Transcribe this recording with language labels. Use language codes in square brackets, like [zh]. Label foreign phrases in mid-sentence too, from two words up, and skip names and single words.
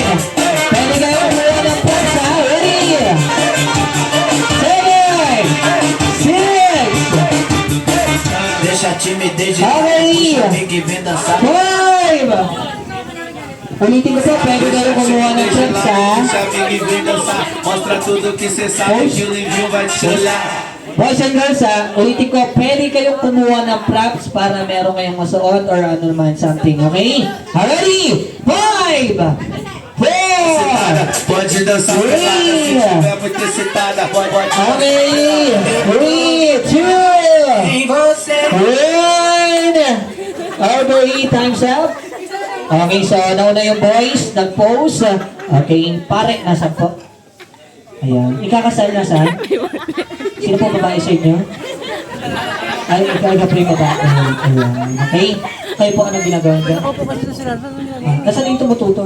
[tl] Pwede kayo kumuha ng points, Ready? 7! 6! Five! Ulitin ko po, pwede kayo kumuha ng chips, [pt] Mostra tudo que cê sabe que o Livinho vai te olhar. [en] Boys and girls, [tl] ulitin ko, pwede kayong kumuha ng props para meron kayong masuot or ano naman, [en] something, okay? Ready? 5! 4! [pt] Pode dançar, se tiver muito excitada, pode. [en] Okay! 3, 2, 1! Overheat, time's up. Okay, so [tl] nauna yung boys, nag-pose. Okay, pare, nasa po? Ayan. Ikakasal na saan? Sino po babae sa inyo? Ay, ikaw po yung babae. Ayan. Okay? Kayo po anong ginagawa niyo? Nasaan yung tumututol?